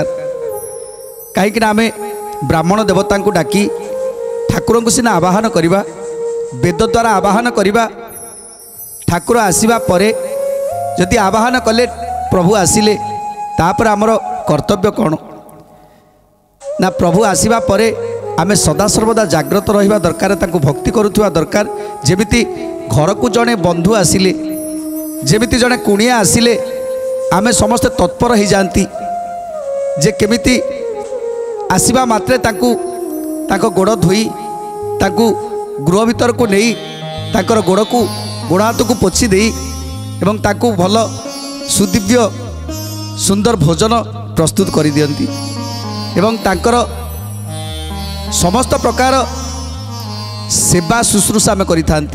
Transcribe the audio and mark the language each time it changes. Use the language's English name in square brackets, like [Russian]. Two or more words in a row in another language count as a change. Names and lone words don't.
[Odia] କହିଁ ଆମେ ବ୍ରାହ୍ମଣ ଦେବତା କୁ ଡାକି ଠାକୁର କୁ ସିନା ଆବାହନ କରିବା ବେଦ ଦ୍ୱାରା ଆବାହନ କରିବା ଠାକୁର ଆସିବା ପରେ ଯଦି ଆବାହନ କଲେ ପ୍ରଭୁ ଆସିଲେ ତାପରେ ଆମର କର୍ତ୍ତବ୍ୟ କଣ ନା ପ୍ରଭୁ ଆସିବା ପରେ ଆମେ ସଦା ସର୍ବଦା ଜାଗ୍ରତ ରହିବା ଦରକାର ତାଙ୍କୁ ଭକ୍ତି କରୁଥିବା ଦରକାର। ଯେମିତି ଘର କୁ ଯଦି ବନ୍ଧୁ ଆସିଲେ ଯେମିତି ଯଦି କୁଣିଆ ଆସିଲେ ଆମେ ସମସ୍ତେ ତତ୍ପର ହୋ ଯାତି ଯେ କେମିତି ଆସିବା ମାତ୍ରେ ତାଙ୍କୁ ଗୋଡ଼ ଧୋଇ ତାଙ୍କୁ ଗୃହ ଭିତର କୁ ନେଇ ତାଙ୍କର ଗୋଡ଼ ହାତ କୁ ପୋଛି ଦେଇ ଏବଂ ତାଙ୍କୁ ଭଲ ସୁଦିବ୍ୟ ସୁନ୍ଦର ଭୋଜନ ପ୍ରସ୍ତୁତ କର ଦିଅନ୍ତି ଏବଂ ତାଙ୍କର ସମସ୍ତ ପ୍ରକାର ସେବା ଶୁଶ୍ରୂଷା ମେଁ କରିଥାନ୍ତି।